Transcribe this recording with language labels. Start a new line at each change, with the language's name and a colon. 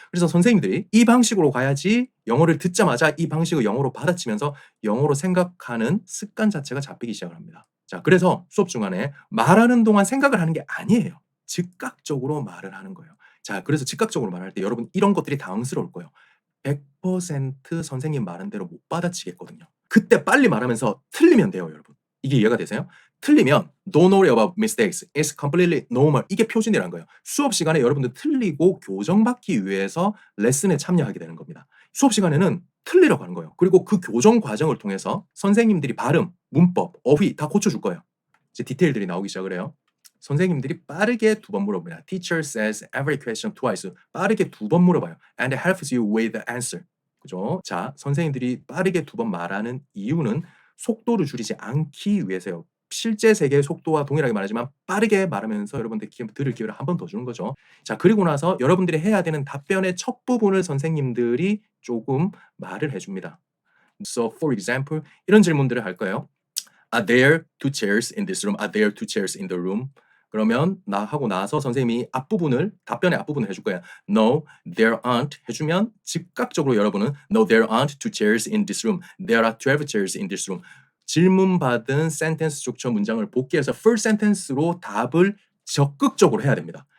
Korean: 그래서 선생님들이 이 방식으로 가야지 영어를 듣자마자 이 방식을 영어로 받아치면서 영어로 생각하는 습관 자체가 잡히기 시작을 합니다. 자, 그래서 수업 중간에 말하는 동안 생각을 하는 게 아니에요. 즉각적으로 말을 하는 거예요. 자, 그래서 즉각적으로 말할 때 여러분 이런 것들이 당황스러울 거예요. 100% 선생님 말한 대로 못 받아치겠거든요. 그때 빨리 말하면서 틀리면 돼요, 여러분. 이게 이해가 되세요? 틀리면
English: Don't worry about mistakes. It's completely normal.
Korean: 이게 표준이라는 거예요. 수업 시간에 여러분들 틀리고 교정받기 위해서 레슨에 참여하게 되는 겁니다. 수업 시간에는 틀리려고 하는 거예요. 그리고 그 교정 과정을 통해서 선생님들이 발음, 문법, 어휘 다 고쳐줄 거예요. 이제 디테일들이 나오기 시작을 해요. 선생님들이 빠르게 2번 물어봅니다.
English: Teacher says every question twice.
Korean: 빠르게 2번 물어봐요.
English: And helps you with the answer.
Korean: 그죠? 자, 선생님들이 빠르게 2번 말하는 이유는 속도를 줄이지 않기 위해서요. 실제 세계의 속도와 동일하게 말하지만 빠르게 말하면서 여러분들 들을 기회를 한 번 더 주는 거죠. 자, 그리고 나서 여러분들이 해야 되는 답변의 첫 부분을 선생님들이 조금 말을 해줍니다.
English: So, for example,
Korean: 이런 질문들을 할 거예요.
English: Are there 2 chairs in this room? Are there 2 chairs in the room?
Korean: 그러면 나 하고 나서 선생님이 앞부분을 답변의 앞부분을 해줄 거예요.
English: No, there aren't
Korean: 해주면 즉각적으로 여러분은
English: No, there aren't 2 chairs in this room. There are 12 chairs in this room.
Korean: 질문받은 센텐스 struk처 문장을 복귀해서 full sentence로 답을 적극적으로 해야 됩니다.